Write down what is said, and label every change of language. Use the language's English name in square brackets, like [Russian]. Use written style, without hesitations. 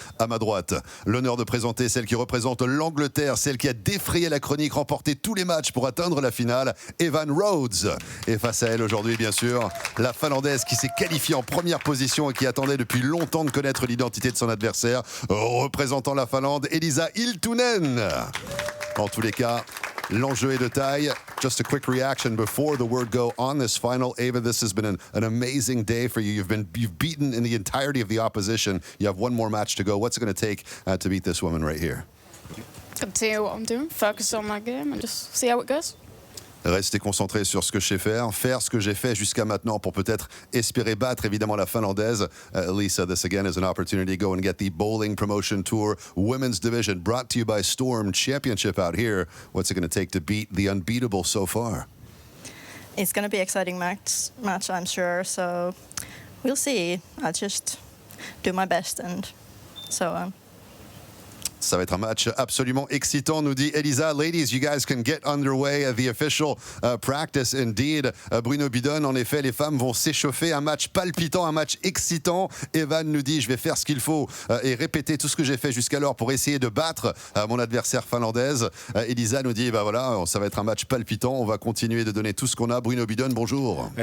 [French] À ma droite, l'honneur de présenter celle qui représente l'Angleterre, celle qui a défrayé la chronique, remporté tous les matchs pour atteindre la finale, Evan Rhodes. Et face à elle aujourd'hui, bien sûr, la Finlandaise qui s'est qualifiée en première position et qui attendait depuis longtemps de connaître l'identité de son adversaire, représentant la Finlande, Elisa Hiltunen. En tous les cas, l'enjeu est de taille. [English] Just a quick reaction before the word go on this final. Ava, this has been an amazing day for you. You've beaten in the entirety of the opposition. You have one more match to go. What's it going to take to beat this woman right here? Continue what I'm doing, focus on my game and just see how it goes. [French] Rester concentré sur ce que je sais faire ce que j'ai fait jusqu'à maintenant pour peut-être espérer battre évidemment la Finlandaise. [English] Lisa, this again is an opportunity to go and get the Bowling Promotion Tour Women's Division brought to you by Storm Championship out here. What's it going to take to beat the unbeatable so far? It's going to be an exciting match, I'm sure. So we'll see. I'll just do my best and so on. [French] Ça va être un match absolument excitant, nous dit Elisa. [English] Ladies, you guys can get underway. The official practice indeed. [French] Bruno Bidon, en effet, les femmes vont s'échauffer. Un match palpitant, un match excitant. Evan nous dit, je vais faire ce qu'il faut et répéter tout ce que j'ai fait jusqu'alors pour essayer de battre mon adversaire finlandaise. Elisa nous dit, bah voilà, ça va être un match palpitant. On va continuer de donner tout ce qu'on a. Bruno Bidon, bonjour.